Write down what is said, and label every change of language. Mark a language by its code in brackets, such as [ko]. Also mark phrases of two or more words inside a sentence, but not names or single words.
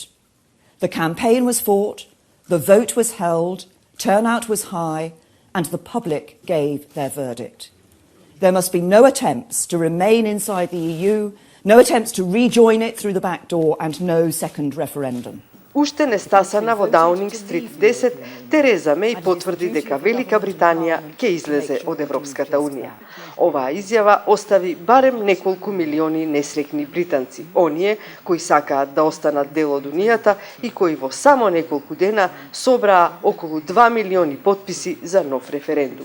[en] The campaign was fought, the vote was held, turnout was high, and the public gave their verdict. There must be no attempts to remain inside the EU, no attempts to rejoin it through the back door, and no second referendum. [mk] Уште не стасана во Даунинг Стрит 10, Тереза Меј потврди дека Велика Британија ќе излезе од Европската Унија. Оваа изјава остави барем неколку милиони несрекни британци, оние кои сакаат да останат дел од Унијата и кои во само неколку дена собраа околу 2 милиони потписи за нов референдум.